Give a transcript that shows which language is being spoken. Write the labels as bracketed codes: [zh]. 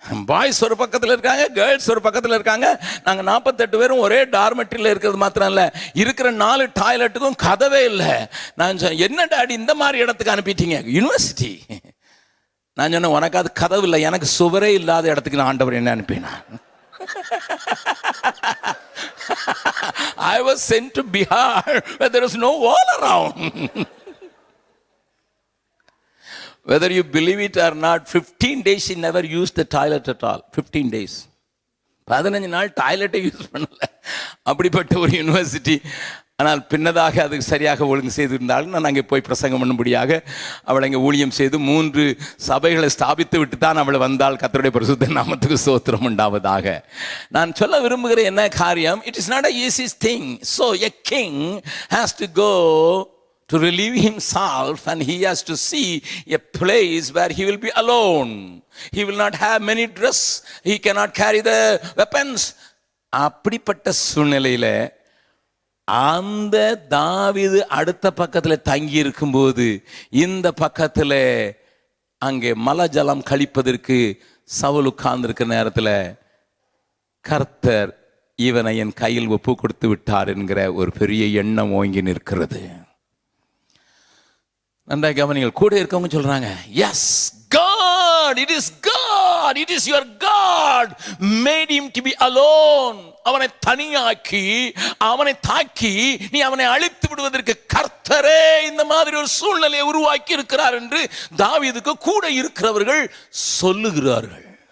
[ta] Boys ஒரு பக்கத்தில் இருக்காங்க, கேர்ள்ஸ் ஒரு பக்கத்தில் இருக்காங்க. நாங்கள் 48 பேரும் ஒரே டார்மெட்ரியில் இருக்கிறது மாத்திரம் இல்லை, இருக்கிற 4 டாய்லெட்டுக்கும் கதவே இல்லை. நான் சொன்னேன், என்ன டாடி இந்த மாதிரி இடத்துக்கு அனுப்பிட்டீங்க? யூனிவர்சிட்டி. நான் சொன்னேன், உனக்கு அது கதவு இல்லை, எனக்கு சுவரே இல்லாத இடத்துக்கு நான் ஆண்டவர் என்ன அனுப்பினான். [en] I was sent to Bihar where there was no wall around. Whether you believe it or not, 15 days she never used the toilet at all. 15 days. [ta] 15 நாள் டாய்லெட்டை யூஸ் பண்ணல. அப்படிப்பட்ட ஒரு யூனிவர்சிட்டி. ஆனால் பின்னதாக அதுக்கு சரியாக ஒழுங்கு செய்திருந்தாலும் நான் அங்கே போய் பிரசங்கம் பண்ணும்படியாக அவள் அங்கே ஊழியம் செய்து 3 சபைகளை ஸ்தாபித்து விட்டு தான் அவள் வந்தாள். கர்த்தருடைய பரிசுத்த நாமத்துக்கு ஸ்தோத்திரம் உண்டாவதாக. நான் சொல்ல விரும்புகிற என்ன காரியம், [en] It is not a easy thing. So a king has to go to relieve himself and he has to see a place where he will be alone. He will not have many dress. He cannot carry the weapons. [ta] அப்படிப்பட்ட சூழ்நிலையில அந்த தாவீது அடுத்த பக்கத்தில் தங்கி இருக்கும்போது இந்த பக்கத்தில் அங்கே மலஜலம் கழிப்பதற்கு சவுல் உட்கார்ந்திருக்கிற நேரத்தில் கர்த்தர் இவனை என் கையில் ஒப்பு கொடுத்து விட்டார் என்கிற ஒரு பெரிய எண்ணம் ஓங்கி நிற்கிறது. நன்றாக கவனிங்கள். கூட இருக்கவங்க சொல்றாங்க, [en] Yes God, it is God, it is your God made him to be alone. [ta] அவனை தனியாக்கி அவனை தாக்கி நீ அவனை அழித்து விடுவதற்கு கர்த்தரே இந்த மாதிரி ஒரு சூழ்நிலையை உருவாக்கி இருக்கிறார் என்று தாவீதுக்கு கூட இருக்கிறவர்கள் சொல்லுகிறார்கள்.